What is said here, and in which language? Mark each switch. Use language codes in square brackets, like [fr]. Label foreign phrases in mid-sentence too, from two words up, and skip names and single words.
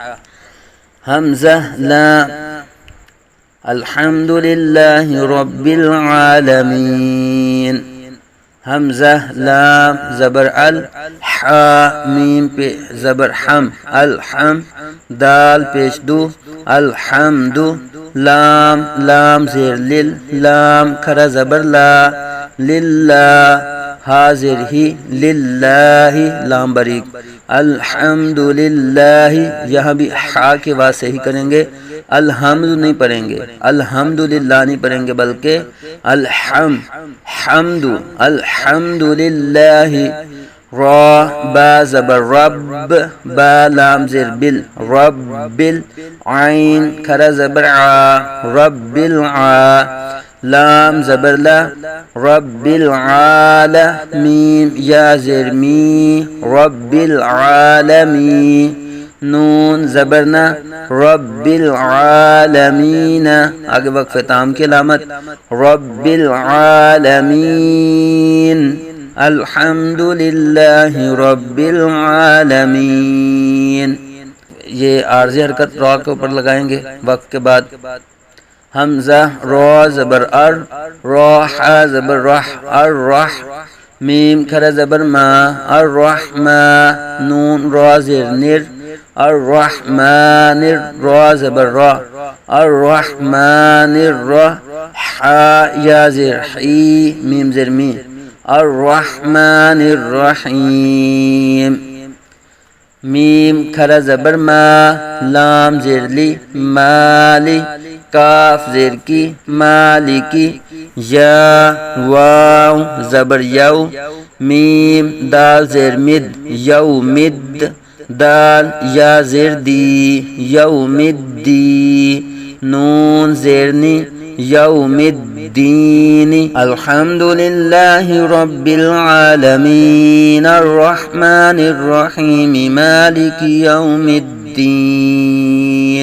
[ur] حمزہ لام [ar] الحمد للہ رب العالمین، [ur] حمزہ لام زبر ال حا میم پہ زبر حم الحم دال پیش دو الحمد لام لام زیر لل لام کھڑا زبر لا للہ حاضر ہی للہ لام باریک [ar] الحمد للہ. [ur] یہاں بھی ہا کے بعد صحیح کریں گے، الحمد نہیں پڑھیں گے، [ar] الحمد للہ [ur] نہیں پڑھیں گے بلکہ [ar] حمد الحمد للہ. [ur] را با زبر رب با لام زیر بل رب عین کھڑا زبر ع رب الع لام زبر لا رب العالمین یا زیر می [ar] رب العالمین [ur] نون زبرنا [ar] رب العالمین [ur] آگے وقف تام کی علامت [ar] رب العالمین الحمد للہ رب العالمین. [ur] یہ عارضی حرکت را کے اوپر لگائیں گے وقف کے بعد. حمزہ را زبر ار را ح زبر رح الرح میم کھرا زبر ما الرحمن نون را زیر نر الرحمن را زبر را الرحمن الرا ح یا زیر حی میم زیر می الرحمن الرحیم میم کھرا زبر ما لام زیر لی مالی کاف زیر کی مالکی یا واو زبر یو میم دال زیر مد یو مد دال یا زیر دی [ar] یوم الدین [ur] نون زیرنی [ar] یوم الدین الحمد للہ رب العالمین الرحمن الرحیم مالک یوم الدین.